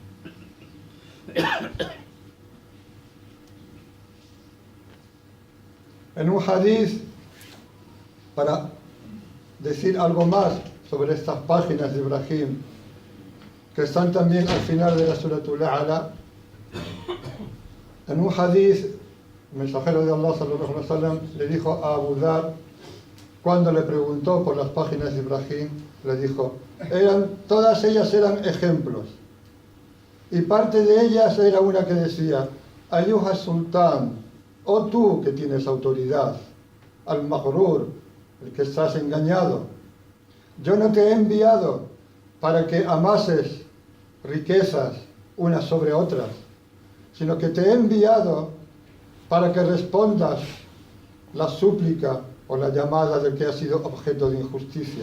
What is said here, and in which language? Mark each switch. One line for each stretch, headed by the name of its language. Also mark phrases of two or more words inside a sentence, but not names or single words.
Spanish: En un hadith, para decir algo más sobre estas páginas de Ibrahim, que están también al final de la Suratul A'la, en un hadith, el mensajero de Allah
Arabic: صلى الله عليه وسلم
Spanish: le dijo a Abu Dhar, cuando le preguntó por las páginas de Ibrahim, le dijo: todas ellas eran ejemplos, y parte de ellas era una que decía:
Arabic: أيها السلطان,
Spanish: oh tú que tienes autoridad, al-Maghrur, el que estás engañado, yo no te he enviado para que amases riquezas unas sobre otras, sino que te he enviado para que respondas la súplica o la llamada del que ha sido objeto de injusticia.